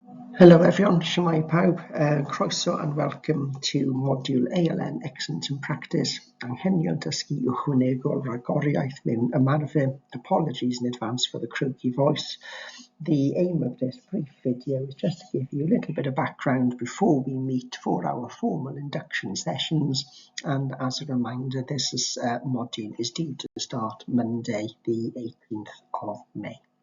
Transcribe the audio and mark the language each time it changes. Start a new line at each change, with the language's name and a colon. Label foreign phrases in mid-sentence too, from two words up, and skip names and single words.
English: Hello everyone,
Welsh: Shemai Pawb, croeso
English: and welcome to Module ALN Excellence in Practice.
Welsh: Anghenion dysgu ychwanegol ragoriaeth mewn ymarfer.
English: Apologies in advance for the croaky voice. The aim of this brief video is just to give you a little bit of background before we meet for our formal induction sessions. And as a reminder, this module is due to start Monday, the 18th of May.